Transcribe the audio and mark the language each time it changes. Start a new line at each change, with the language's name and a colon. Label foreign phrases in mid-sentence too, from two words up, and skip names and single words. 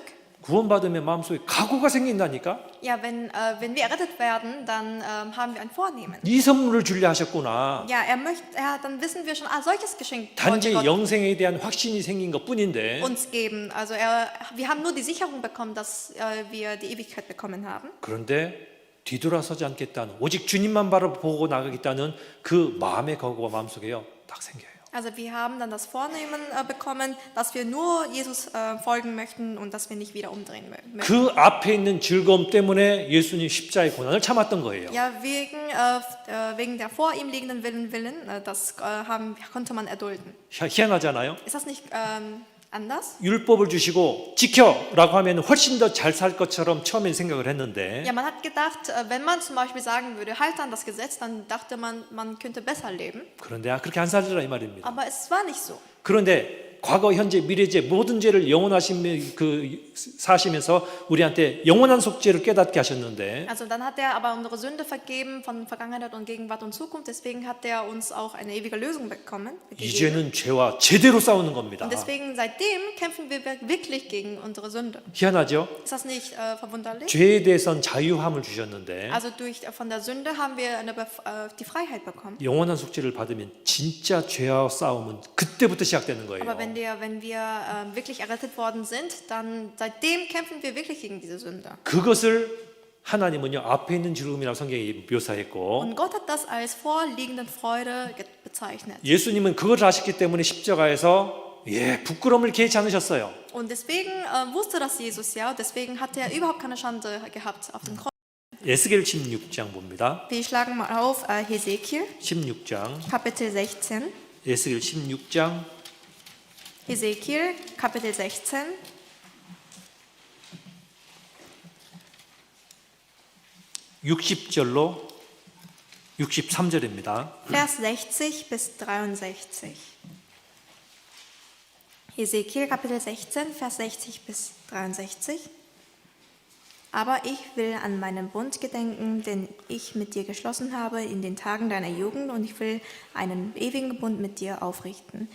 Korean: 구원받으면 마음속에 각오가 생긴다니까?
German: Ja, wenn wir errettet werden, dann haben wir ein Vornehmen.
Korean: 이 선물을 주려 하셨구나.
German: Ja, dann wissen wir schon, solches Geschenk
Korean: 단지
German: wollte Gott
Korean: 영생에 대한 확신이 생긴 것뿐인데
German: uns geben. Also wir haben nur die Sicherung bekommen, dass wir die Ewigkeit bekommen haben.
Korean: 그런데 뒤돌아서지 않겠다는 오직 주님만 바라보고 나가겠다는 그 마음의 각오가 마음속에요 딱 생겨요.
German: Also wir haben dann das Vornehmen bekommen, dass wir nur Jesus folgen möchten und dass wir nicht wieder umdrehen möchten.
Korean: 그 앞에 있는 즐거움 때문에 예수님 십자가의 고난을 참았던 거예요.
German: Ja, wegen der vor ihm liegenden Willen, das konnte man erdulden.
Korean: 희한하잖아요.
German: Ist das nicht anders?
Korean: 율법을 주시고 지켜라고 하면 훨씬 더 잘 살 것처럼 처음엔 생각을 했는데
German: Ja, man hat gedacht, wenn man zum Beispiel sagen würde, halt an das Gesetz, dann dachte man, man könnte besser leben.
Korean: 그런데 그렇게 안 살더라 이 말입니다.
German: Aber es war nicht so.
Korean: 그런데 과거, 현재, 미래제 모든 죄를 사시면서 우리한테 영원한 속죄를 깨닫게 하셨는데
German: Also dann hat er aber unsere Sünde vergeben von Vergangenheit und Gegenwart und Zukunft. Deswegen hat er uns auch eine ewige Lösung gegeben.
Korean: 이제는 죄와 제대로 싸우는 겁니다.
German: Und deswegen seitdem kämpfen wir wirklich gegen unsere Sünde.
Korean: 희한하죠?
German: Ist das nicht verwunderlich?
Korean: 죄에 대해선 자유함을 주셨는데
German: Also von der Sünde haben wir die Freiheit bekommen.
Korean: 영원한 속죄를 받으면 진짜 죄와 싸움은 그때부터 시작되는 거예요.
German: Aber wenn wir wirklich errettet worden sind, dann seitdem kämpfen wir wirklich gegen diese Sünde.
Korean: 그것을 하나님은요 앞에 있는 즐거움이라고 성경이 묘사했고
German: Und Gott hat das als vorliegende Freude bezeichnet.
Korean: 예수님은 그걸 아셨기 때문에 십자가에서 부끄러움을 개의치 않으셨어요.
German: Und deswegen wusste das Jesus ja, deswegen hat er überhaupt keine Schande gehabt auf dem Kreuz.
Korean: 에스겔 16장 봅니다.
German: Wir schlagen mal auf Hesekiel,
Korean: 16장
German: Kapitel 16.
Korean: 에스겔 16장
German: Hesekiel, Kapitel 16.
Korean: (60절로) 63절입니다.
German: Vers 60 bis 63. Hesekiel, Kapitel 16, Vers 60 bis 63. Aber ich will an meinen Bund gedenken, den ich mit dir geschlossen habe in den Tagen deiner Jugend, und ich will einen ewigen Bund mit dir aufrichten.